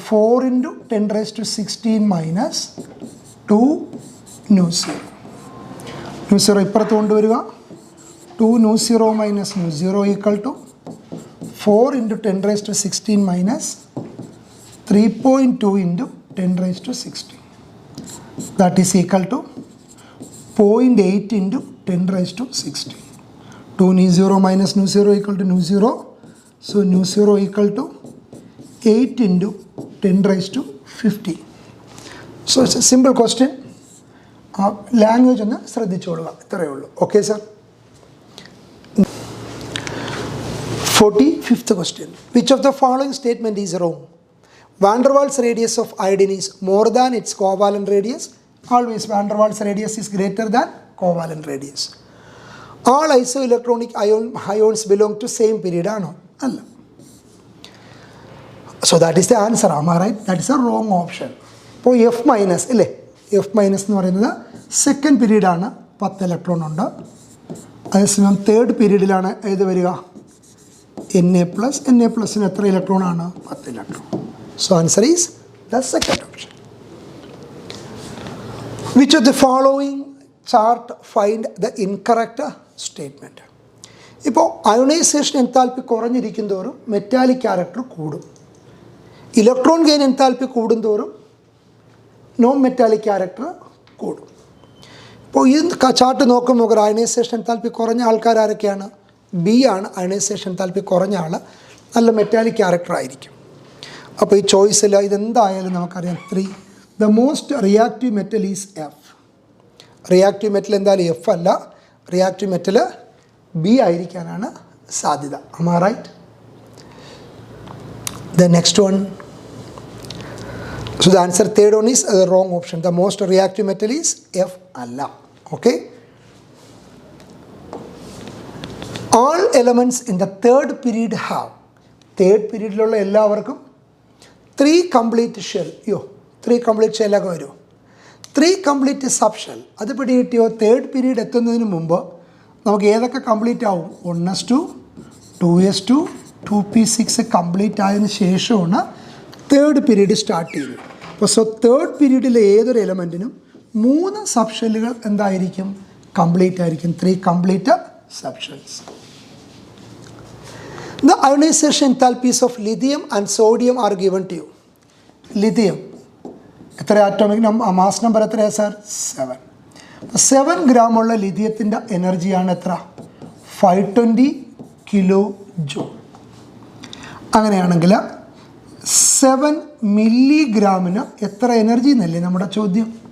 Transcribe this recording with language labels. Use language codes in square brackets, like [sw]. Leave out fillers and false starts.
[en] 4 into 10 raise to 16 minus 2 nu zero. Nu zero [ml] ഇപ്പുറത്ത് കൊണ്ടുവരിക. [en] 2 nu zero minus nu zero equal to 4 into 10 raise to 16 minus 3.2 into 10 raise to 16. That is equal to 0.8 into 10 raised to 16. 2 nu 0 minus nu 0 equal to nu 0. So nu 0 equal to 8 into 10 raised to 50. So it's a simple question. [ml] Language ഒന്ന് ശ്രദ്ധിച്ചോളുക. ഇത്രയേ ഉള്ളൂ. [en] Okay sir. 45th question. Which of the following statement is wrong? Van der Waals radius of iodine is more than its covalent radius. Always van der Waals radius is greater than covalent radius. All isoelectronic ions belong to same period. [ml] Ano? Alla. [en] So that is the answer. Am I right? That is a wrong option. [ml] അപ്പോൾ F minus അല്ലേ? F minus എന്ന് പറയുന്നത് second പീരീഡാണ്, 10 electron ഉണ്ട്. അതേസമയം third പീരീഡിലാണ് ഏത് വരിക? Na+. Na+ന് എത്ര electron ആണ്? 10 electron. [en] So answer is the second option. Which of the following chart find the incorrect statement? [ml] ഇപ്പോൾ അയോണൈസേഷൻ എൻതാൽപ്പി കുറഞ്ഞിരിക്കും തോറും മെറ്റാലിക് ക്യാരക്ടർ കൂടും. ഇലക്ട്രോൺ ഗെയിൻ എൻതാൽപ്പി കൂടുന്തോറും നോൺ മെറ്റാലിക് ക്യാരക്ടർ കൂടും. ഇപ്പോൾ ഈ ചാർട്ട് നോക്കുമ്പോൾ അയോണൈസേഷൻ എൻതാൽപ്പി കുറഞ്ഞ ആൾക്കാർ ആരൊക്കെയാണ്? ബി ആണ് അയോണൈസേഷൻ എൻതാൽപ്പി കുറഞ്ഞ ആൾ, നല്ല മെറ്റാലിക് ക്യാരക്ടർ ആയിരിക്കും. അപ്പോൾ ഈ ചോയ്സിൽ ഇതെന്തായാലും നമുക്കറിയാം 3. [en] The most reactive metal is F. [ml] Reactive metal എന്തായാലും എഫ് അല്ല, റിയാക്റ്റീവ് മെറ്റൽ ബി ആയിരിക്കാനാണ് സാധ്യത. [en] Am I right? The next one. So the answer third one is the wrong option. The most reactive metal is F അല്ല. Okay. All elements in the third period have. [ml] Third പീരീഡിലുള്ള എല്ലാവർക്കും 3 complete shell. 3 complete shell ഒക്കെ വരുമോ? 3 complete sub shell. അത് പിടികിട്ടിയോ? Third period എത്തുന്നതിന് മുമ്പ് നമുക്ക് ഏതൊക്കെ complete ആവും? 1s2, 2s2, 2p6 കംപ്ലീറ്റ് ആയതിനു ശേഷമാണ് തേർഡ് പീരീഡ് സ്റ്റാർട്ട് ചെയ്തത്. അപ്പോൾ തേർഡ് പീരീഡിലെ ഏതൊരു എലമെൻറ്റിനും 3 സബ് ഷെല്ലുകൾ എന്തായിരിക്കും? കംപ്ലീറ്റ് ആയിരിക്കും. [en] 3 complete sub shells. The ionization enthalpies of lithium and sodium are given to you. [ml] Lithium എത്ര ആറ്റോമിക് മാസ് നമ്പർ എത്രയാണ് സാർ? 7. 7 ഗ്രാം ഉള്ള ലിഥിയത്തിൻ്റെ എനർജിയാണ് എത്ര? 520 കിലോ ജൂൾ. അങ്ങനെയാണെങ്കിൽ 7 മില്ലിഗ്രാമിന് എത്ര എനർജി എന്നല്ലേ നമ്മുടെ ചോദ്യം?